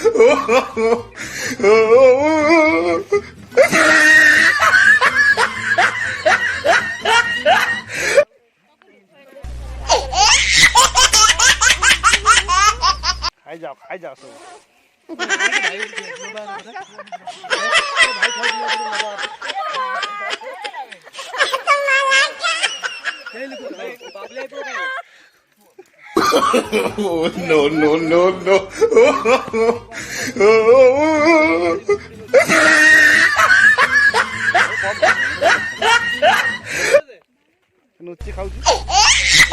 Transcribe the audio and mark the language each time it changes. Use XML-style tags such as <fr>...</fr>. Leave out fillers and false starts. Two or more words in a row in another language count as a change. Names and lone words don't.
<hi>खाई जाओ सब</hi> <en>Oh, no, no, no, no.</en> <hi>नुच्ची खाऊ</hi>